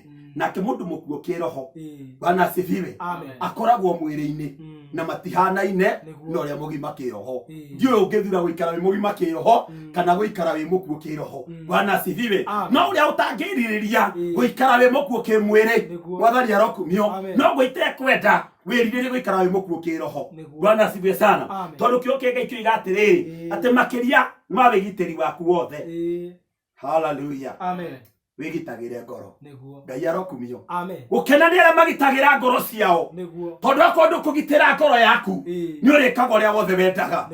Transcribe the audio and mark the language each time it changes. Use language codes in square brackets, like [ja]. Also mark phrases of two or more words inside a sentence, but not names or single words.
[ki] Nake mundu mukuo kiroho [sw] Bwana asifiwe [ki] akoragwo mwiri-ini na matihanaine no ria mugima kiroho. Ndiyo ungithura guikara wi mugima kiroho kana guikara wi mukuo kiroho. [sw] Bwana asifiwe. [ki] No uria utangiririria guikara wi mukuo kimwiri Mwathani arokumio no gwite kwenda wiririre guikara wi mukuo kiroho. [sw] Bwana asifiwe sana. [ki] Tondu kio kenge ikiuga atiriri ati makiria ma wigitiri waku wothe. Hallelujah. Amen. Wigitagire ngoro. Ngai arokumio. Gukena ni aria magitagira ngoro ciao tondu akorwo kugitira ngoro yaku ni urikaga uria wothe wendaga.